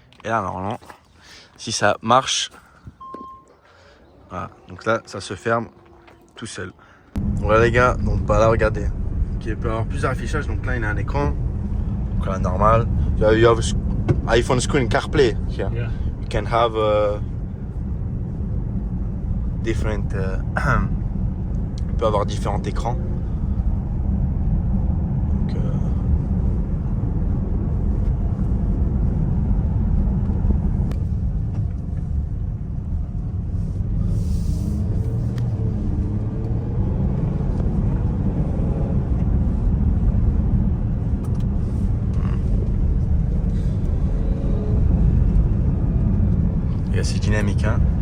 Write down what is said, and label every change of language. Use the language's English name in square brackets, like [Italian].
[French] Et là, normalement, si ça marche, voilà. Donc là, ça se ferme tout seul. Voilà les gars. Donc là, regardez. Il peut y avoir plusieurs affichages. Donc là, il y a un écran. Donc là, normal. [English] You have iPhone screen CarPlay. Here. Yeah. You can have different. [French] On peut avoir différents écrans. Donc, et assez dynamique, hein.